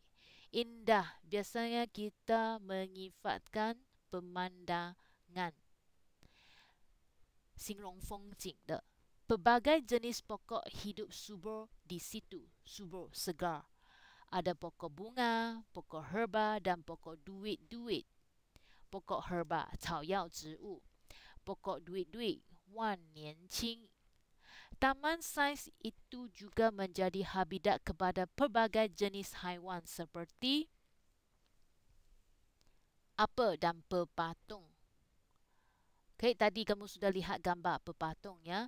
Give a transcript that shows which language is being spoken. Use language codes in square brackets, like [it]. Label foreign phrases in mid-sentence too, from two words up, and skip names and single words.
[ms] Indah, biasanya kita menyifatkan pemandangan. [zh] 形容风景的. [ms] Pelbagai jenis pokok hidup subur di situ. Subur, segar. Ada pokok bunga, pokok herba dan pokok duit-duit. Pokok herba, [zh] 草药植物. [ms] Pokok duit-duit, [zh] 万年青. [ms] Taman sains itu juga menjadi habitat kepada pelbagai jenis haiwan seperti apa dan pepatung. Okay, tadi kamu sudah lihat gambar pepatung ya.